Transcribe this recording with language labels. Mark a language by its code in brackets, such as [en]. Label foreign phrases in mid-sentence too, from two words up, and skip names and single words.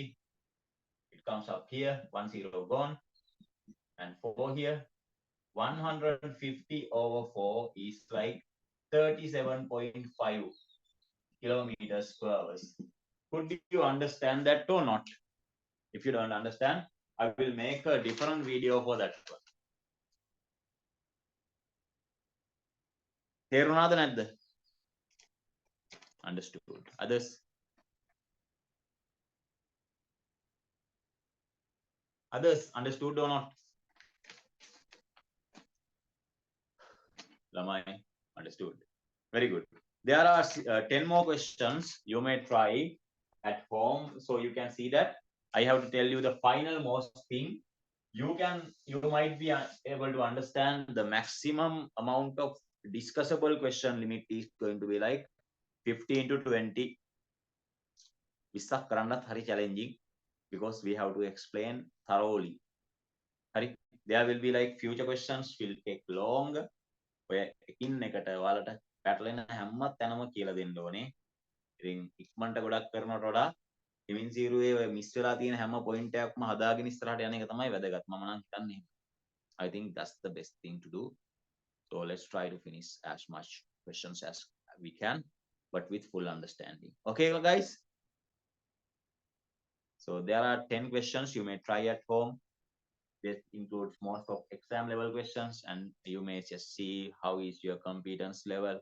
[en] It comes up here, 1 0 gone, and 4 here. 150 over 4 is like 37.5 kilometers per hour. Could you understand that or not? If you don't understand, I will make a different video for that one. [si] තේරුණාද නැද්ද? [en] Understood. Others? Others understood or not? Lamai understood. Very good. There are 10 more questions you may try at home, so you can see that. I have to tell you the final most thing. You might be able to understand the maximum amount of discussable question limit is going to be like 15 to 20. [si] විස්සක් කරන්නත් හරි [en] challenging because we have to explain thoroughly. හරි, there will be like future questions will take long. [si] ඔය එකින් එකට ඔයාලට පැටලෙන හැම තැනම කියලා දෙන්න ඕනේ. ඉතින් ඉක්මනට ගොඩක් කරනවට වඩා හිමින් සීරුවේ ඔය මිස් වෙලා තියෙන හැම පොයින්ට් එකක්ම හදාගෙන ඉස්සරහට යන එක තමයි වැදගත්. මම නම් හිතන්නේ. [en] I think that's the best thing to do. So let's try to finish as much questions as we can, but with full understanding. Okay, guys? So there are 10 questions you may try at home. This includes most of exam level questions, and you may just see how is your competence level.